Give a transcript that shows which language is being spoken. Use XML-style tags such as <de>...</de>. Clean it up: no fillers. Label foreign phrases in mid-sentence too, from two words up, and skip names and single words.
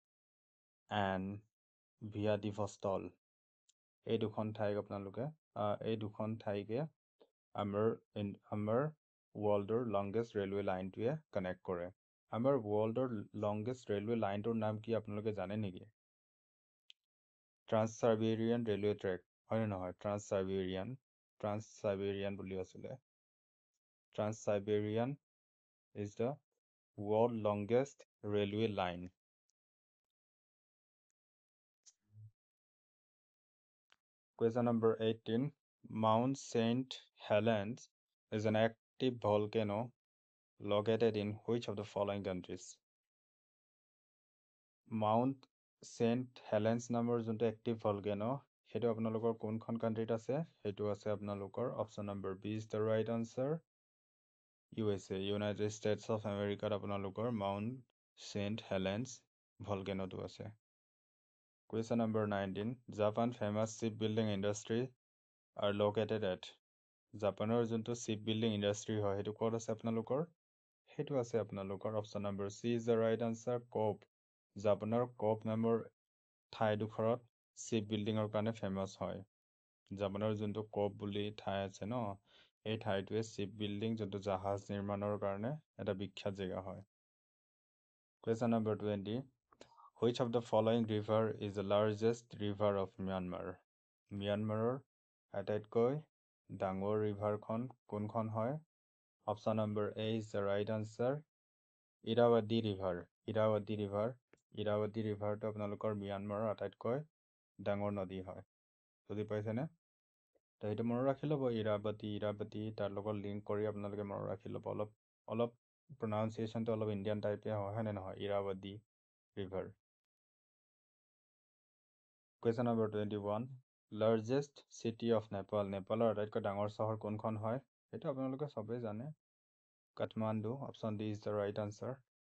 <as>এণ্ড ভিয়াদিভষ্টল এই দুখন ঠাইকে আমাৰ</as> <en>world's longest railway line</en> <as>কানেক্ট কৰে আমাৰ</as> <en>world's longest railway line</en> <as>নাম কি আপোনালোকে জানে নেকি ট্ৰান্স-চাইবেৰিয়ান ৰেলৱে ট্ৰেক হয় নহয় ট্ৰান্স-চাইবেৰিয়ান বুলি আছিলে ট্ৰান্স-চাইবেৰিয়ান</as> <en>is the world longest railway line Question number 18 Mount St. Helens is an active volcano located in which of the following countries? Mount St.</en> <as>Helens নামৰ যোনটো</as> <en>active volcano</en> <as>সেইটো আপোনালোকৰ কোনখন কাণ্ট্ৰিত আছে সেইটো আছে আপোনালোকৰ</as> <en>option number B is the right answer</en> <as>USA ইউনাইটেড ষ্টেটছ অফ আমেৰিকাত আপোনালোকৰ মাউণ্ট চেণ্ট হেলেন্স ভলকেনোটো আছে</as> <en>question number</en> <as>19 জাপান</as> <en>famous ship building industry are located at</en> <as>জাপানৰ যোনটো</as> <en>ship building industry</en> <as>হয় সেইটো ক'ত আছে আপোনালোকৰ সেইটো আছে আপোনালোকৰ</as> <en>option number C is the right answer</en> <as>কোপ জাপানৰ কোপ নামৰ ঠাইডোখৰত শ্বিপ বিল্ডিঙৰ কাৰণে ফেমাছ হয় জাপানৰ যোনটো কোপ বুলি ঠাই আছে ন এই ঠাইটোৱে</as> <en>ship building</en> <as>যোনটো জাহাজ নিৰ্মাণৰ কাৰণে এটা বিখ্যাত জেগা হয়</as> <en>question number</en> <as>20</as> <en>which of the following river is the largest river of Myanmar</en> <as>ম্যানমাৰৰ আটাইতকৈ ডাঙৰ ৰিভাৰখন কোনখন হয়</as> <en>option number A is the right answer</en> <as>ইৰাৱতী ৰিভাৰটো আপোনালোকৰ ম্যানমাৰৰ আটাইতকৈ ডাঙৰ নদী হয় বুজি পাইছেনে তো সেইটো মনত ৰাখি ল'ব ইৰাৱতী তাৰ লগত লিংক কৰি আপোনালোকে মনত ৰাখি ল'ব অলপ প্ৰনাউন্সিয়েশ্যনটো অলপ ইণ্ডিয়ান টাইপে হয় নে নহয় ইৰাৱতী ৰিভাৰ</as> <en>question number</en> <as>21</as> <en>largest city of</en> <as>নেপালৰ আটাইতকৈ ডাঙৰ চহৰ কোনখন হয় সেইটো আপোনালোকে সবেই জানে কাঠমাণ্ডু</as> <en>option D is the right answer</en>